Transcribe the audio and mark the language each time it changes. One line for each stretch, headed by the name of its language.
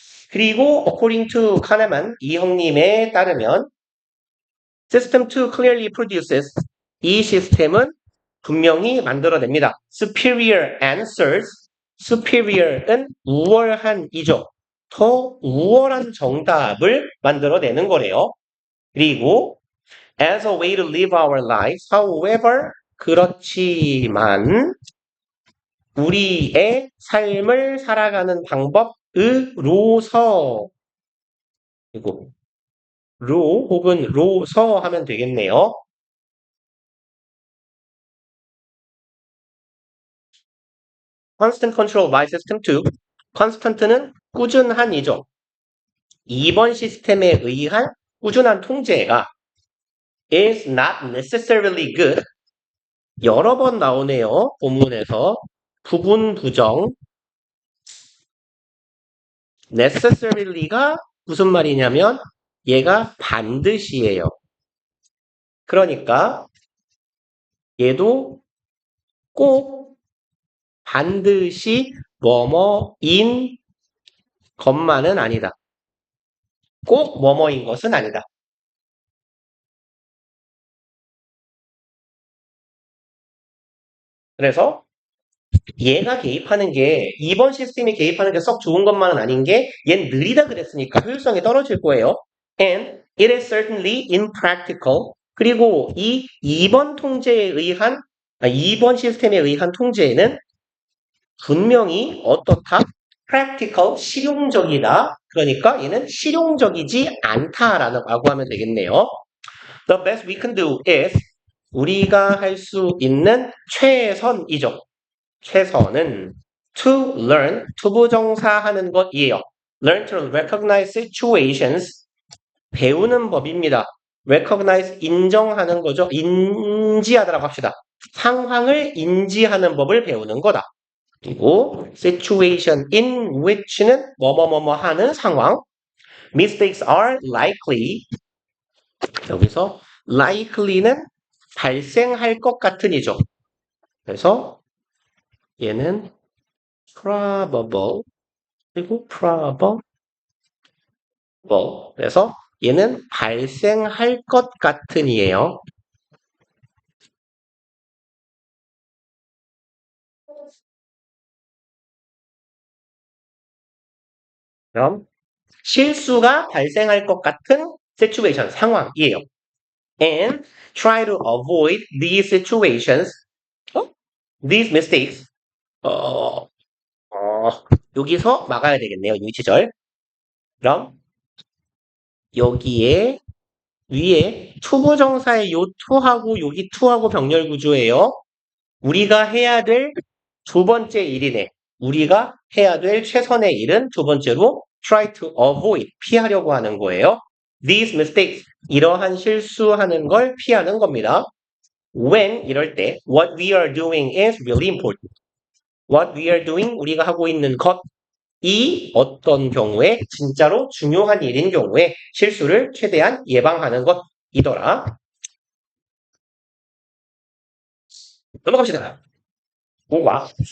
Korean: 그리고
English: according to
Korean: 카네만 이 형님에 따르면
English: System 2 clearly produces
Korean: 이 시스템은 분명히 만들어냅니다.
English: Superior answers. Superior은
Korean: 우월한이죠. 더 우월한 정답을 만들어내는 거래요.
English: 그리고 as a way to live our lives.
Korean: However, 그렇지만 우리의 삶을 살아가는 방법으로서 그리고 로 혹은 로서 하면 되겠네요.
English: Constant control by system 2.
Korean: constant는 꾸준한이죠. 2번 시스템에 의한 꾸준한 통제가
English: is not necessarily good.
Korean: 여러 번 나오네요. 본문에서. 부분 부정. necessarily가 무슨 말이냐면 얘가 반드시예요. 그러니까 얘도 꼭 반드시 뭐뭐인 것만은 아니다. 꼭 뭐뭐인 것은 아니다. 그래서 얘가 개입하는 게 2번 시스템이 개입하는 게 썩 좋은 것만은 아닌 게 얘는 느리다 그랬으니까 효율성이 떨어질 거예요.
English: And it is certainly impractical.
Korean: 그리고 이 2번 통제에 의한 2번 시스템에 의한 통제에는 분명히 어떻다? practical, 실용적이다. 그러니까 얘는 실용적이지 않다라고 하면 되겠네요.
English: The best we can do is
Korean: 우리가 할 수 있는 최선이죠. 최선은 to learn, 투부정사 하는 것이에요.
English: learn to recognize situations,
Korean: 배우는 법입니다. recognize, 인정하는 거죠. 인지하다라고 합시다. 상황을 인지하는 법을 배우는 거다. 그리고
English: situation in which
Korean: 는 뭐뭐뭐뭐 하는 상황.
English: mistakes are likely.
Korean: 여기서 likely는 발생할 것 같은이죠. 그래서 얘는 probable 그리고 probable. 그래서 얘는 발생할 것 같은이에요. 그럼 실수가 발생할 것 같은 situation, 상황이에요.
English: And try to avoid these situations, these mistakes.
Korean: 어, 여기서 막아야 되겠네요. 유치절. 그럼 여기에 위에 투부정사의 요 투하고 여기 투하고 병렬 구조예요. 우리가 해야 될 두 번째 일이네. 우리가 해야 될 최선의 일은 두 번째로
English: try to avoid,
Korean: 피하려고 하는 거예요.
English: These mistakes,
Korean: 이러한 실수하는 걸 피하는 겁니다.
English: When,
Korean: 이럴 때
English: what we are doing is really important. What we are doing,
Korean: 우리가 하고 있는 것이 어떤 경우에 진짜로 중요한 일인 경우에 실수를 최대한 예방하는 것이더라. 넘어갑시다. 오, 와.